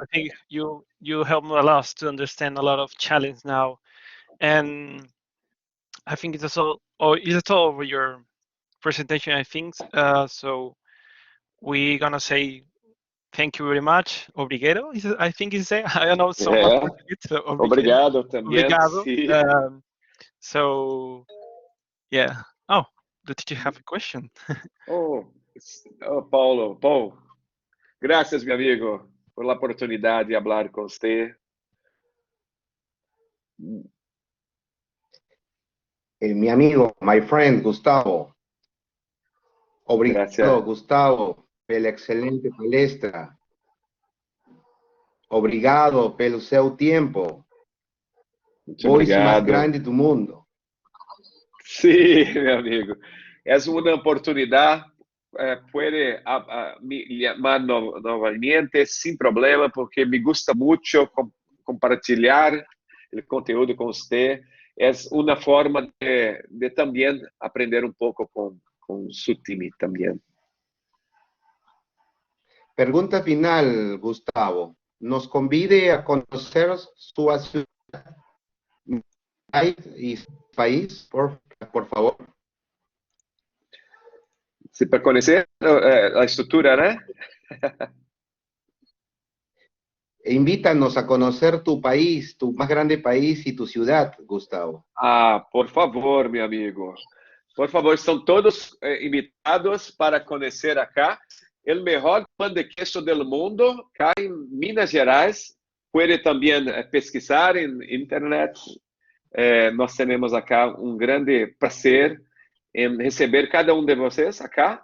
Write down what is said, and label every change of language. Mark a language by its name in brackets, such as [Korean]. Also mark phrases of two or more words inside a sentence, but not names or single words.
[English] I think you helped me a lot to understand a lot of challenge now, and I think it's all over your presentation. I think so. We're gonna say thank you very much. Obrigado. I think it's say. I don't know so much Portuguese. So [Portuguese] Obrigado também. Obrigado. [Spanish] Sí. [English] So yeah. Oh, did you have a question? Paulo. [Spanish] Gracias, mi amigo, por la oportunidad de hablar con usted. Mi amigo, [English] my friend, Gustavo. [Portuguese] Obrigado, [Spanish] Gracias. [Portuguese] Gustavo, pela excelente palestra. Obrigado pelo seu tempo. Muito Voz mais obrigado. grande do mundo. [Spanish] Sí, mi amigo. Es una oportunidad. Puede me llamar novamente sin problema, porque me gusta mucho compartilhar el conteúdo con usted. Es una forma de también aprender un poco con su team también. [Portuguese] Pergunta final, Gustavo. [Spanish] Nos convide a conocer su ciudad y su país, por favor. Sí, para conocer la estructura, ¿no? Invítanos a conocer tu país, tu más grande país y tu ciudad, Gustavo. Por favor, mi amigo. Por favor, [Portuguese] estão todos invitados para conhecer acá o melhor pão de queijo do mundo, cá em Minas Gerais. Pode também pesquisar em internet. Nós temos acá grande prazer em receber cada de vocês acá.